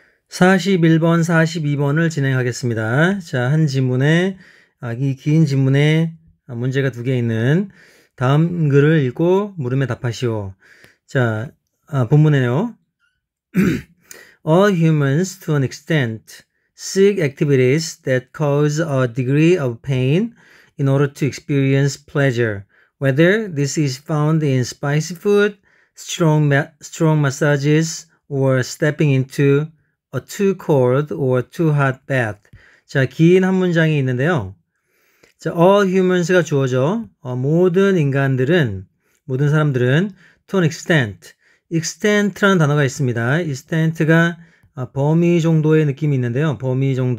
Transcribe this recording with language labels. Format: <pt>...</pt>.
<ko>41번, 42번을 진행하겠습니다. 자, 한 지문에, 이 긴 지문에 문제가 2개 있는 다음 글을 읽고 물음에 답하시오. 자, 본문에요.</ko> <en>All humans, to an extent, seek activities that cause a degree of pain in order to experience pleasure. Whether this is found in spicy food, strong massages, or stepping into a too cold or too hot bath.</en> <ko>자, 긴 한 문장이 있는데요. 자,</ko> <en>all humans</en> <ko>가 주어져. 모든 사람들은</ko> <en>to an extent</en> <ko>라는 단어가 있습니다. extent가 범위 정도의 느낌이 있는데요. 범위.</ko>